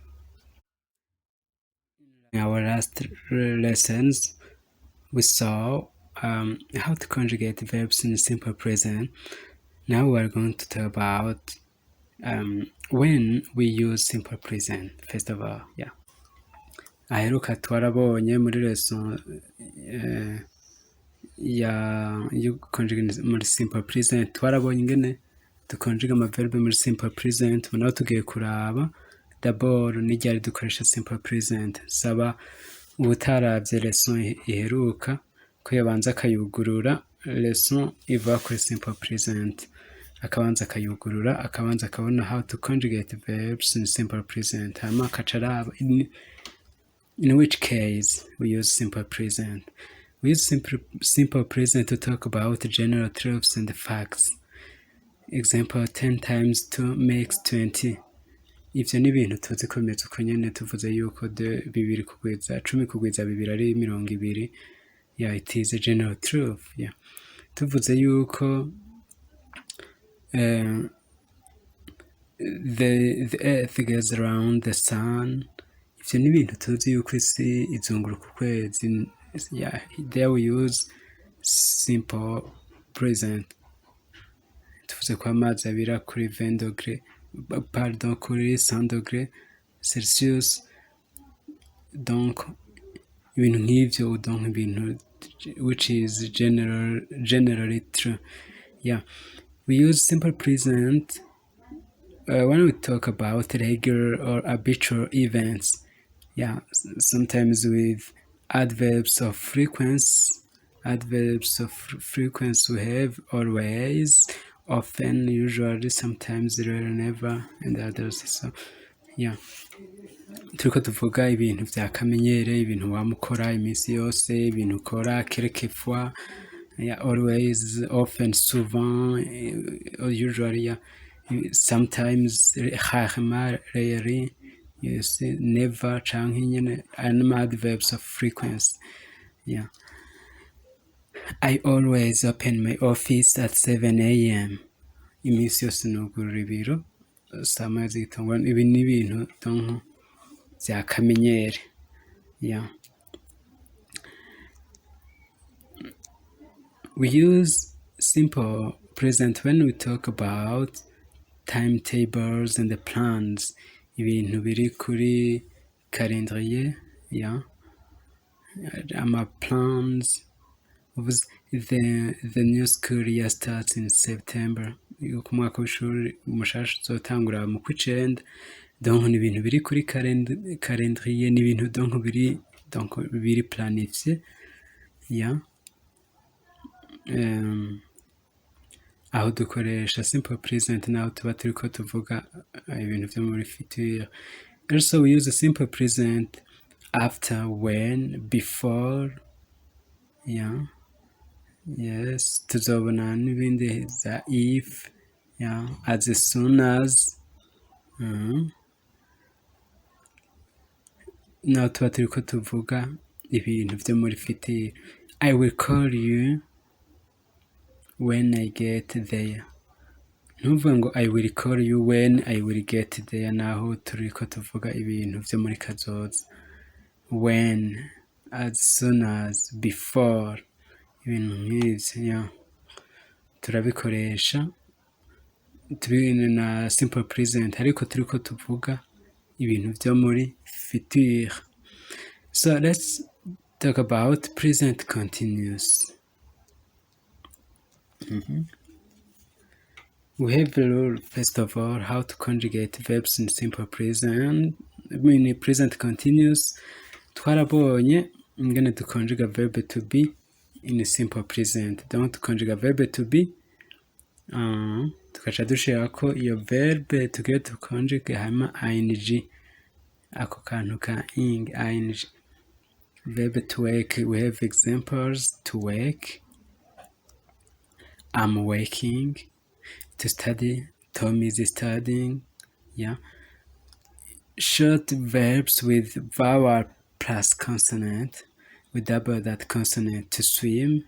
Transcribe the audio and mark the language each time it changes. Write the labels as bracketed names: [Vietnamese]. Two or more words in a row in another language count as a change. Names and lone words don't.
[English] In our last lessons, we saw how to conjugate verbs in simple present. Now we are going to talk about when we use simple present. First of all, [Rundi] aheruka twarabonye muri lesson yo conjugate muri [English] simple present [Rundi] twarabonye ingene dukonjuga amaverbe muri [English] simple present. [Rundi] Ubu naho tugiye kuraba d'abord n'iryari dukoresha [English] simple present. [Rundi] Saba ubutaravye lesson iheruka ko yabanza akayugurura lesson iva kuri [English] simple present, [Rundi] akabanza akayugurura, akabanza akabona [English] how to conjugate verbs in simple present, [Rundi] hama akaca araba [English] in which case we use simple present. We use simple present to talk about general truths and facts. Example, 10 times 2 makes 20. [Rundi] Ivyo ni ibintu tuzi ko bimeze uko nyene, tuvuze yuko 2 kugwiza 10 kugwiza 2 ari 20. [English] It is a general truth. [Rundi] Tuvuze yuko [English] the earth goes around the sun. [Rundi] Ivyo ni ibintu tuzi yuko isi izunguruka ukwezi. [English] There we use simple present. [Rundi] Tuvuze ko amazi abira kuri 20 degrés, pardon, kuri 100 [French] degrés Celsius. [Rundi] Donc ibintu nk'ivyo, donc ibintu [English] which is generally true. We use simple present when we talk about regular or habitual events. Sometimes with adverbs of frequency. Adverbs of frequency we have always, often, usually, sometimes, rarely, never, and others. [Rundi] So turiko tuvuga ibintu vya kamenyere, ibintu wamukora iminsi yose, ibintu ukora quelquefois, [English] always, often, souvent, usually, sometimes, rarement, rarely, never, [Rundi] canke nyene anima [English] adverbs of frequency. I always open my office at 7 a.m. [Rundi] Iminsi yose nugurura ibiro saa moya z'igitondo. Ibi ni ibintu donc vya kamenyere. [English] We use simple present when we talk about timetables and the plans. [Rundi] Ibintu biri kuri calendrier, ama plans. [English] The new school year starts in September. [Rundi] Ku mwaka w'ishuri mushasha uzotangura mu kw'icenda. Donc ni ibintu biri kuri calendrier, ni ibintu donc biri planifié. Aho dukoresha [English] simple present [Rundi] naho tuba turiko tuvuga ibintu vyo muri future. [English] Also we use a simple present after, when, before. Yes, [Rundi] tuzobona n'ibindi za [English] if, as soon as. [Rundi] Naho tuba turiko tuvuga ibintu vyo muri future. [English] I will call you when I get there. [Rundi] Ntuvuga ngo [English] I will call you when I will get there, [Rundi] naho turiko tuvuga ibintu vyo muri kazoza. [English] When, as soon as, before, [Rundi] ibintu nk'ivyo turabikoresha turi na [English] simple present, [Rundi] ariko turiko tuvuga ibintu vyo muri future. [English] So let's talk about present continuous. We have a rule, first of all, how to conjugate verbs in simple present. In present continuous [Rundi] twarabonye ingene dukonjuga [English] verb to be in a simple present. [Rundi] Donc tukonjuga [English] verb to be, [Rundi] tukaca dushirako iyo verb tugiye tukonjuge hama ing, ako kantu ka ing. [English] Verb to work, we have examples: to work, I'm working. To study, Tom is studying. Short verbs with vowel plus consonant, we double that consonant.